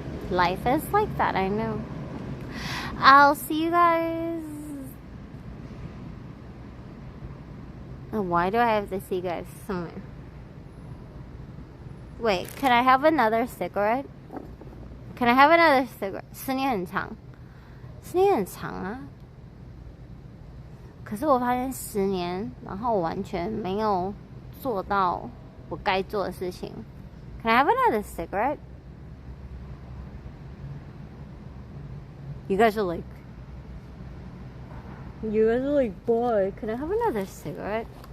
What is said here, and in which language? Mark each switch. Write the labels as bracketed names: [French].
[English] Life is like that, I know. I'll see you guys. Oh, why do I have to see you guys somewhere? Wait, can I have another cigarette? Can I have another cigarette? [Chinese] 10年很长，10年很长啊。可是我发现10年，然后我完全没有做到我该做的事情。 [English] Can I have another cigarette? You guys are like, boy, can I have another cigarette?